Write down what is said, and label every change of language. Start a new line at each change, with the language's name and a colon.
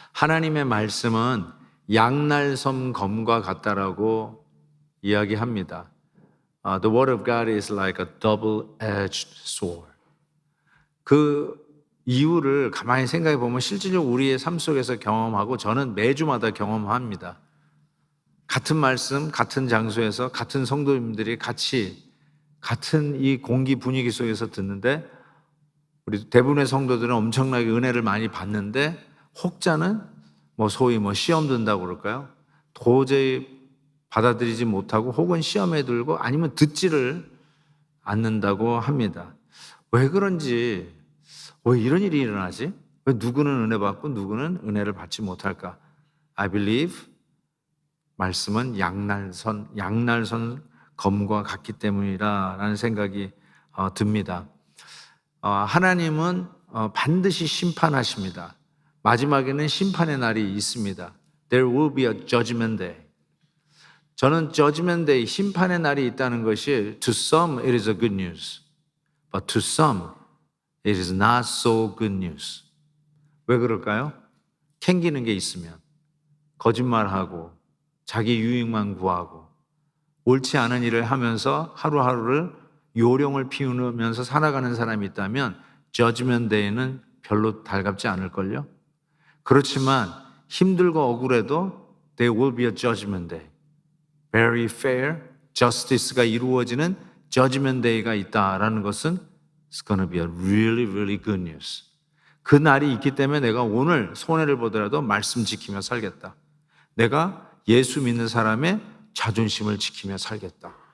Korean: 하나님의 말씀은 양날섬 검과 같다라고 이야기합니다.
English: The word of God is like a double-edged sword.
Korean: 그 이유를 가만히 생각해 보면 실질적으로 우리의 삶 속에서 경험하고 저는 매주마다 경험합니다. 같은 말씀, 같은 장소에서 같은 성도님들이 같이 같은 이 공기 분위기 속에서 듣는데 우리 대부분의 성도들은 엄청나게 은혜를 많이 받는데 혹자는 소위 시험 든다고 그럴까요? 도저히 받아들이지 못하고 혹은 시험에 들고 아니면 듣지를 않는다고 합니다. 왜 그런지, 왜 이런 일이 일어나지? 왜 누구는 은혜 받고 누구는 은혜를 받지 못할까?
English: I believe
Korean: 말씀은 양날선 검과 같기 때문이라는 생각이 듭니다. 하나님은 반드시 심판하십니다. 마지막에는 심판의 날이 있습니다.
English: There will be a judgment day.
Korean: 저는 judgment day, 심판의 날이 있다는 것이
English: to some it is a good news, but to some it is not so good news.
Korean: 왜 그럴까요? 캥기는 게 있으면 거짓말하고 자기 유익만 구하고 옳지 않은 일을 하면서 하루하루를 요령을 피우면서 살아가는 사람이 있다면 judgment day는 별로 달갑지 않을걸요? 그렇지만 힘들고 억울해도
English: there will be a judgment day. Very fair,
Korean: justice가 이루어지는 judgment day가 있다라는 것은
English: it's going to be a really, really good news.
Korean: 그 날이 있기 때문에 내가 오늘 손해를 보더라도 말씀 지키며 살겠다. 내가 예수 믿는 사람의 자존심을 지키며 살겠다.